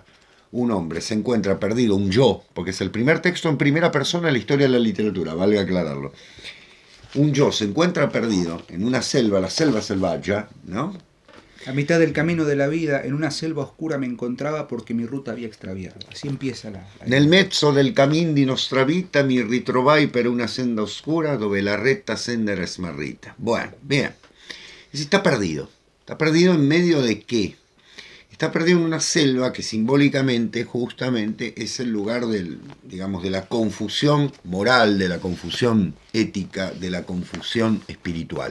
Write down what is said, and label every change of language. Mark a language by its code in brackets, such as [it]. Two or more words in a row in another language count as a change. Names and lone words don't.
[es] Un hombre se encuentra perdido, un yo, porque es el primer texto en primera persona en la historia de la literatura, valga aclararlo. Un yo se encuentra perdido en una selva, la [it] selva selvaggia, [es] ¿no? A mitad del camino de la vida, en una selva oscura me encontraba porque mi ruta había extraviado. Así empieza la... [it] Nel mezzo del cammin di nostra vita mi ritrovai per una senda oscura dove la recta senda era smarrita. [es] Bueno, bien. Es decir, está perdido. ¿Está perdido en medio de qué? Está perdido en una selva que simbólicamente, justamente, es el lugar del, digamos, de la confusión moral, de la confusión ética, de la confusión espiritual.